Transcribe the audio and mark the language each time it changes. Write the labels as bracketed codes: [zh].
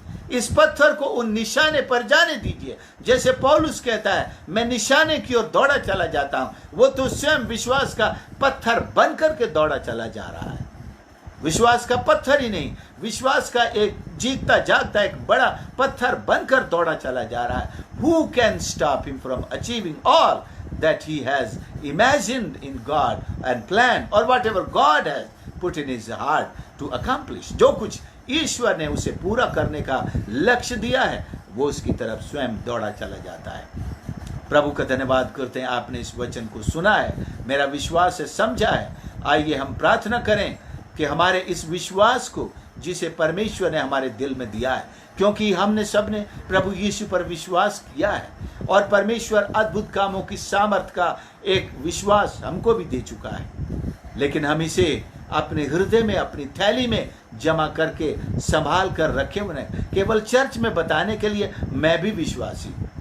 [hi] इस पत्थर को उन निशाने पर जाने दीजिए। जैसे पौलुस कहता है मैं निशाने की ओर दौड़ा चला जाता हूं, वो तो स्वयं विश्वास का पत्थर बनकर के दौड़ा चला जा रहा है। विश्वास का पत्थर ही नहीं, विश्वास का एक जीतता जागता एक बड़ा पत्थर बनकर दौड़ा चला जा रहा है। [en] Who can stop him from achieving all that he has imagined in God and planned, or whatever God has put in his heart to accomplish? [hi] जो कुछ ईश्वर ने उसे पूरा करने का लक्ष्य दिया है वो उसकी तरफ स्वयं दौड़ा चला जाता है। प्रभु का धन्यवाद करते हैं, आपने इस वचन को सुना है, मेरा विश्वास है, समझा है। आइए हम प्रार्थना करें कि हमारे इस विश्वास को जिसे परमेश्वर ने हमारे दिल में दिया है, क्योंकि हमने सबने प्रभु यीशु पर विश्वास किया है और परमेश्वर अद्भुत कामों की सामर्थ का एक विश्वास हमको भी दे चुका है, लेकिन हम इसे अपने हृदय में, अपनी थैली में जमा करके संभाल कर रखे हुए हैं, केवल चर्च में बताने के लिए मैं भी विश्वासी।